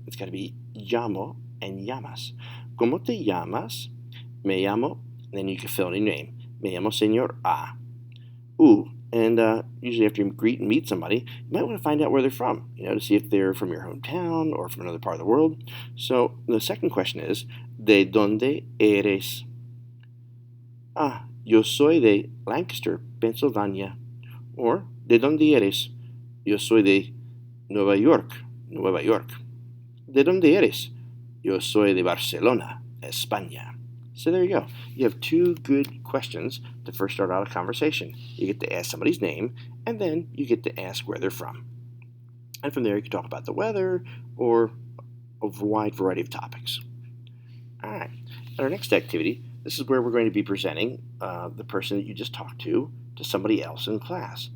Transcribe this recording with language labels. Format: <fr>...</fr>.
<en>It's got to be llamo and llamas.</en> <es>¿Cómo te llamas?</es> <en>Me llamo, and then you can fill in your name.</en> <es>Me llamo Señor A.</es> <en>Ooh, and usually after you greet and meet somebody, you might want to find out where they're from, to see if they're from your hometown or from another part of the world. So the second question is,</en> <es>¿De dónde eres? Ah, yo soy de Lancaster, Pennsylvania. Or, ¿de dónde eres? Yo soy de Nueva York, Nueva York. ¿De dónde eres? Yo soy de Barcelona, España.</es> <en>So there you go. You have two good questions to first start out a conversation. You get to ask somebody's name, and then you get to ask where they're from. And from there, you can talk about the weather or a wide variety of topics. All right. In our next activity, this is where we're going to be presenting the person that you just talked to somebody else in class.</en>